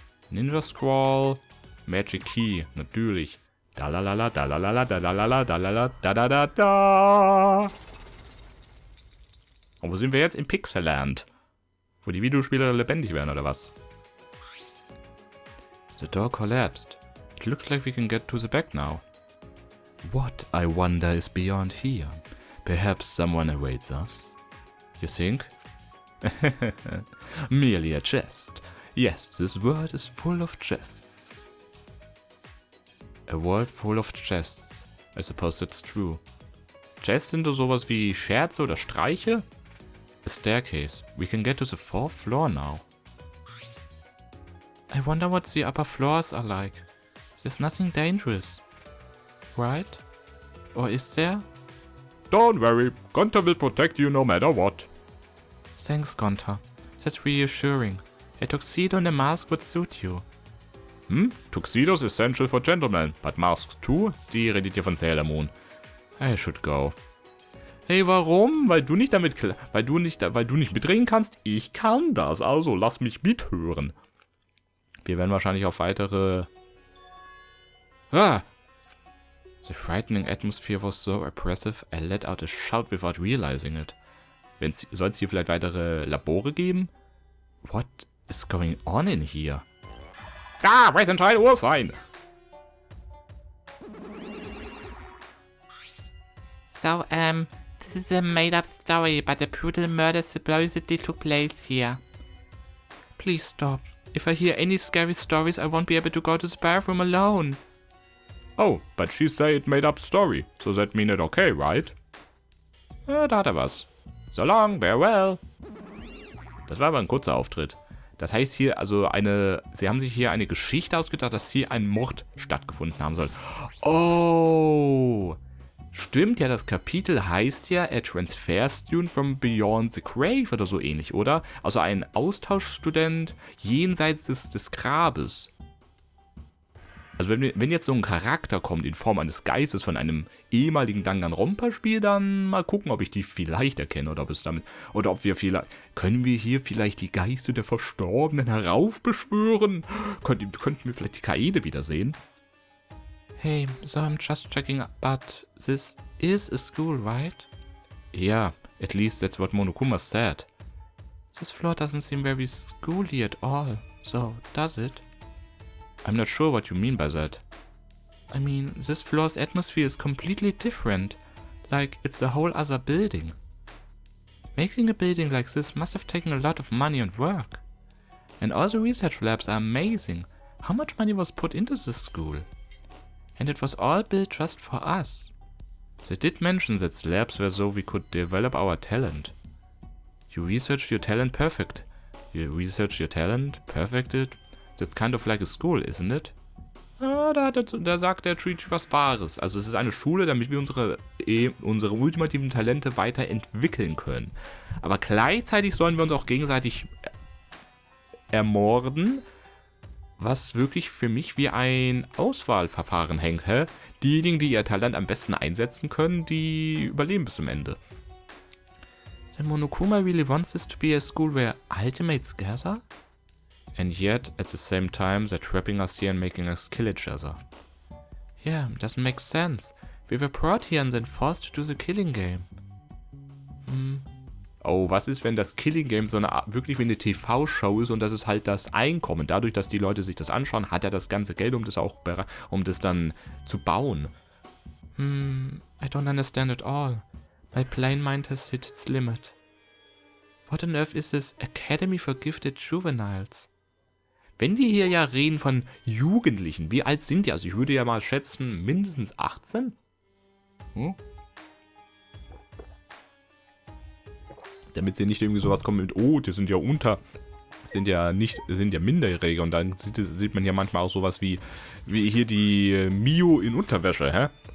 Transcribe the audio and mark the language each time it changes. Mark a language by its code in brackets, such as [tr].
[de] Ninja Scroll, Magic Key, natürlich. Dalalala, dalalala, dalalala, dalalala, dadadada. Und wo sind wir jetzt? Im Pixelland. Wo die Videospiele lebendig werden, oder was? [en] The door collapsed. It looks like we can get to the back now. What, I wonder, is beyond here? Perhaps someone awaits us? You think? Merely a chest. Yes, this world is full of chests. A world full of chests. I suppose that's true. [de] Chests sind doch sowas wie Scherze oder Streiche? [en] A staircase. We can get to the 4th floor now. I wonder what the upper floors are like. There's nothing dangerous. Right? Or is there? Don't worry. Gonta will protect you no matter what. Thanks, Gonta. That's reassuring. A tuxedo and a mask would suit you. Tuxedos essential for gentlemen, but masks too? [de] Die redet hier von Sailor Moon. I should go. Hey, warum? Weil du nicht mitreden kannst? Ich kann das, also lass mich mithören. Wir werden wahrscheinlich auf weitere... [en] The frightening atmosphere was so oppressive, I let out a shout without realizing it. [de] Soll es hier vielleicht weitere Labore geben? [en] What is going on in here? Weiß ein Teil Uhr sein! So, this is a made-up story, but a brutal murder supposedly took place here. Please stop. If I hear any scary stories, I won't be able to go to the bathroom alone. Oh, but she said it made-up story, so that mean it okay, right? [de] Da hat er was. So long, farewell. Das war aber ein kurzer Auftritt. Das heißt hier, sie haben sich hier eine Geschichte ausgedacht, dass hier ein Mord stattgefunden haben soll. Oh, stimmt ja, das Kapitel heißt ja A Transfer Student from Beyond the Grave oder so ähnlich, oder? Also ein Austauschstudent jenseits des Grabes. Also wenn jetzt so ein Charakter kommt in Form eines Geistes von einem ehemaligen Danganronpa-Spiel, dann mal gucken, ob ich die vielleicht erkenne oder ob wir vielleicht... Können wir hier vielleicht die Geister der Verstorbenen heraufbeschwören? Könnten wir vielleicht die Kaede wiedersehen? [en] Hey, so I'm just checking, but this is a school, right? Yeah, at least that's what Monokuma said. This floor doesn't seem very schooly at all, so does it? I'm not sure what you mean by that. I mean, this floor's atmosphere is completely different. Like, it's a whole other building. Making a building like this must have taken a lot of money and work. And all the research labs are amazing. How much money was put into this school? And it was all built just for us. They did mention that the labs were so we could develop our talent. You researched your talent perfect. You researched your talent, perfected. That's kind of like a school, isn't it? [de] Da sagt der Treat was Wahres. Also es ist eine Schule, damit wir unsere ultimativen Talente weiterentwickeln können. Aber gleichzeitig sollen wir uns auch gegenseitig ermorden, was wirklich für mich wie ein Auswahlverfahren hängt. Diejenigen, die ihr Talent am besten einsetzen können, die überleben bis zum Ende. [en] Then Monokuma really wants this to be a school where ultimates gather? And yet, at the same time, they're trapping us here and making us kill each other. Yeah, doesn't make sense. We were brought here and then forced to do the killing game. [de] Oh, was ist, wenn das Killing Game so eine Art, wirklich wie eine TV-Show ist und das ist halt das Einkommen. Dadurch, dass die Leute sich das anschauen, hat er das ganze Geld, um das dann zu bauen. [en] I don't understand at all. My plain mind has hit its limit. What on earth is this Academy for Gifted Juveniles? [de] Wenn die hier ja reden von Jugendlichen, wie alt sind die? Also ich würde ja mal schätzen, mindestens 18? Damit sie nicht irgendwie sowas kommen mit, oh, die sind ja sind ja Minderjährige und dann sieht man ja manchmal auch sowas wie hier die Mio in Unterwäsche, hä?